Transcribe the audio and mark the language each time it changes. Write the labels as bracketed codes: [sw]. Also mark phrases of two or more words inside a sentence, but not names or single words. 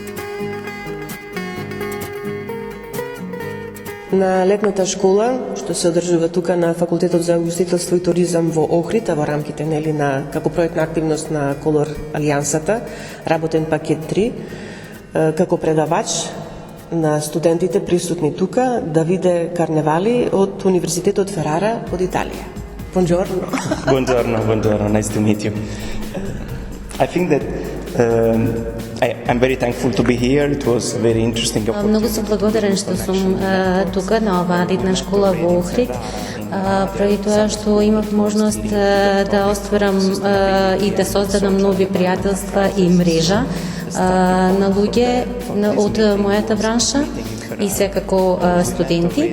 [mk] На летната школа, што се одржува тука на Факултетот за гостителство и туризам во Охрид, а во рамките на како проектна активност на Колор Алијансата, работен пакет 3, како предавач на студентите присутни тука, Давиде Карневали од Универзитетот Ферара од Италија. [en] Buongiorno. Buongiorno. Nice to meet you. I think that I'm very thankful to be here. It was a very interesting opportunity. [mk] Многу сум благодарен што сум тука на оваа летна школа во Охрид. Преди тоа што имав можност да остварам и да создадам нови пријателства и мрежа на луѓе од мојата бранша и секако студенти.